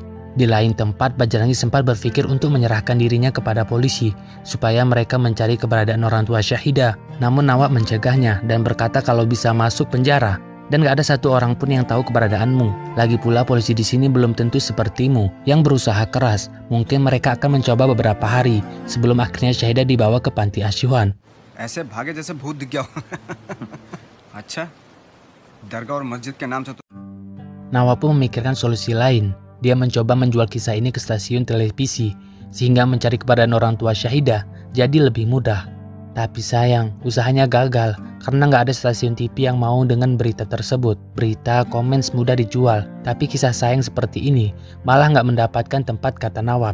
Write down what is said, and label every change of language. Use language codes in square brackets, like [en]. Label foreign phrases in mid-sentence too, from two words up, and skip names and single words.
[id] Di lain tempat, Bajrangi sempat berpikir untuk menyerahkan dirinya kepada polisi, supaya mereka mencari keberadaan orang tua Syahidah. Namun Nawab mencegahnya dan berkata kalau bisa masuk penjara. Dan gak ada satu orang pun yang tahu keberadaanmu. Lagi pula polisi di sini belum tentu sepertimu yang berusaha keras. Mungkin mereka akan mencoba beberapa hari sebelum akhirnya Syahidah dibawa ke panti asuhan. [hi] ऐसे भागे जैसे भूत दिख गया अच्छा दरगाह और मस्जिद के नाम से तो [id] Nawab pun memikirkan solusi lain. Dia mencoba menjual kisah ini ke stasiun televisi sehingga mencari keberadaan orang tua Syahidah jadi lebih mudah. Tapi sayang, usahanya gagal karena nggak ada stasiun TV yang mau dengan berita tersebut. Berita komen mudah dijual, tapi kisah sayang seperti ini malah nggak mendapatkan tempat, kata Nawab.